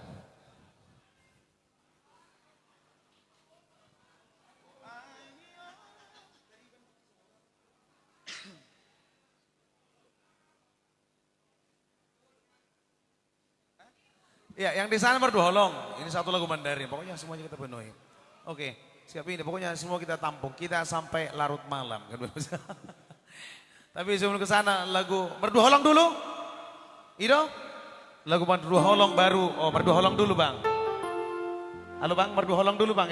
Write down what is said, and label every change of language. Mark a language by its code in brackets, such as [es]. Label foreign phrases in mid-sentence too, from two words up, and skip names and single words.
[id] Ya, yang di sana merdu holong. Ini satu lagu Mandarin. Pokoknya semuanya kita penuhi. Oke, siap ini. Pokoknya semua kita tampung. Kita sampai larut malam. Tapi sebelum ke sana lagu merdu holong dulu. Ido? Lagu merdu holong baru. Oh, merdu holong dulu, Bang. Halo, Bang, merdu holong dulu, Bang.